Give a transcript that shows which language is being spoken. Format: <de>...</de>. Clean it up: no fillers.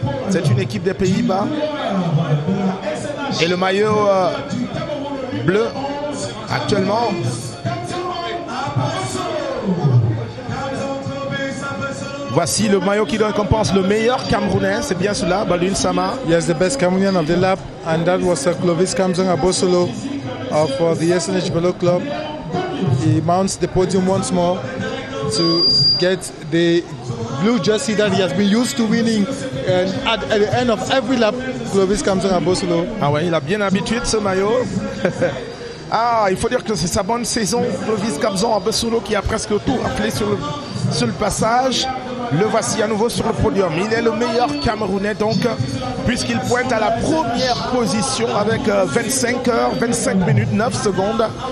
<fr>C'est une équipe des Pays-Bas. Et le maillot bleu, actuellement, voici le maillot qui récompense le meilleur Camerounais. C'est bien cela, Baldwin Sama.</fr> <en>Yes, the best Cameroonian of the lap, and that was Clovis Kamzon Abosolo of the SNH Bello Club. He mounts the podium once more to get the blue jersey that he has been used to winning, and at the end of every lap, Clovis Kamzon Abosolo.</en> <fr>Ah ouais, il a bien l'habitude ce maillot. Ah, il faut dire que c'est sa bonne saison, Clovis Kamzon Abosolo qui a presque tout rappelé sur le passage. Le voici à nouveau sur le podium. Il est le meilleur Camerounais donc, puisqu'il pointe à la première position avec 25 minutes 9 secondes.</fr>